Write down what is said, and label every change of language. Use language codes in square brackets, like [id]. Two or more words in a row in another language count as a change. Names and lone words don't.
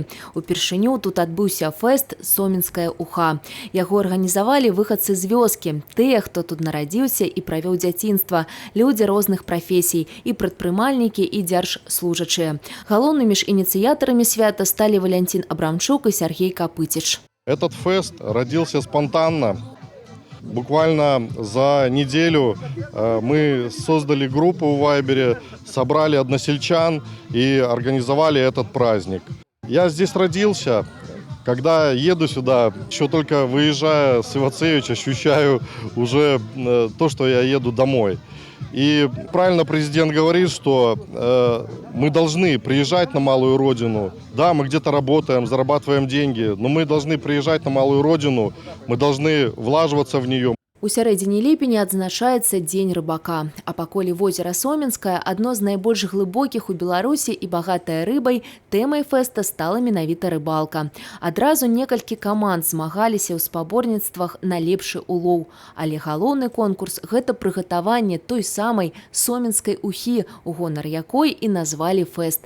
[be] Упершыню тут адбыўся фэст «Сомінская уха». Яго арганізавалі выхадцы з вёскі. Тыя, хто тут нарадзіўся і правёў дзяцінства. Людзі розных прафесій, і прадпрымальнікі, і дзяржслужачыя. Галоўнымі ж ініцыятарамі свята сталі Валянцін Абрамчук і Сергей Капытич. [ru] Этот фест родился спонтанно. Буквально за неделю мы создали группу в Вайбере, собрали односельчан и организовали этот праздник. Я здесь родился. Когда еду сюда, еще только выезжая с Ивацевича, ощущаю уже то, что я еду домой. И правильно президент говорит, что мы должны приезжать на малую родину. Да, мы где-то работаем, зарабатываем деньги, но мы должны приезжать на малую родину, мы должны влаживаться в нее. [be] У сярэдзіне ліпеня адзначаецца Дзень рыбака. А паколі возера Сомінскае адно з найбольш глыбокіх у Беларусі і багатае рыбай, тэмай фэста стала менавіта рыбалка. Адразу некалькі каманд змагаліся ў спаборніцтвах на лепшы улоў. Але галоўны конкурс – гэта прыгатаванне той самай Сомінскай ухі, у гонар якой і назвалі фэст.